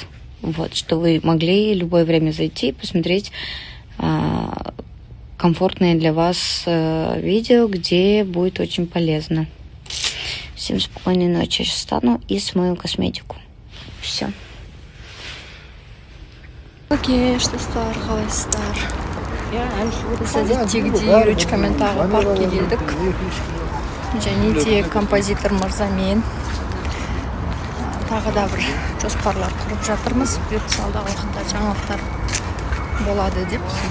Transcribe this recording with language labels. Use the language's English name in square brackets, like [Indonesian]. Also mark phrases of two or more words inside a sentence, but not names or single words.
[Russian] Вот, что вы могли любое время зайти и посмотреть комфортное для вас видео, где будет очень полезно. Всем спокойной ночи. Я сейчас встану и смою косметику. Все. Окей, что стар, [Kazakh] қалайсыздар? Біз әдеттегідей ручкамен тағы паркке келдік. Және де композитор мырзамен тағы да бір жоспарлар құрып жатырмыз. Бұйыртса алдағы уақытта жаңалықтар болады деп.